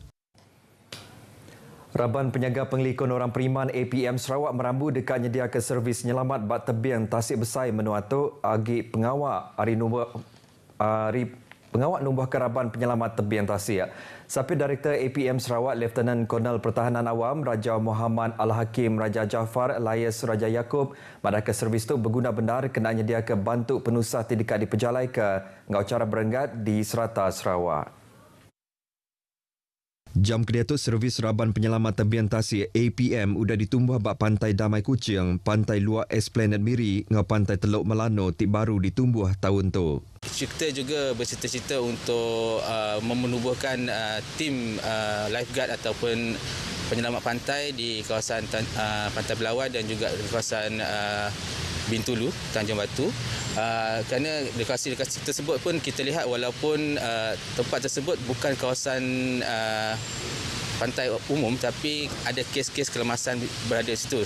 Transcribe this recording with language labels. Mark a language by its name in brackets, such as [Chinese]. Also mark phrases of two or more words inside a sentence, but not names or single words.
[Iban] Raban Penyaga Pengelikon Orang Periman APM Sarawak merambu dekat nyedia ke servis nyelamat bak tebing Tasik Besar menua tu agi pengawak pengawak numbuh keraban penyelamat tebing Tasik. Sapi Direktur APM Sarawak Lieutenant Kolonel Pertahanan Awam Raja Muhammad Al-Hakim Raja Jaafar Layas Raja Yaakob madah ke servis tu berguna benar kena nyedia ke bantuk penusah dekat di Pejalai ke ngau cara berenggat di Serata Sarawak. Jam kedua tu servis Raban Penyelamat Tebian Tasik APM udah ditumbuh bak Pantai Damai Kuching, Pantai Luar Esplanade Miri ngau Pantai Teluk Melano tip baru ditumbuh tahun tu. [Malay] Kita juga bercita-cita untuk memenubuhkan tim lifeguard ataupun penyelamat pantai di kawasan Pantai Belawan dan juga di kawasan Bintulu, Tanjung Batu. Kerana lokasi tersebut pun kita lihat walaupun tempat tersebut bukan kawasan pantai umum, tapi ada kes-kes kelemasan berada di situ.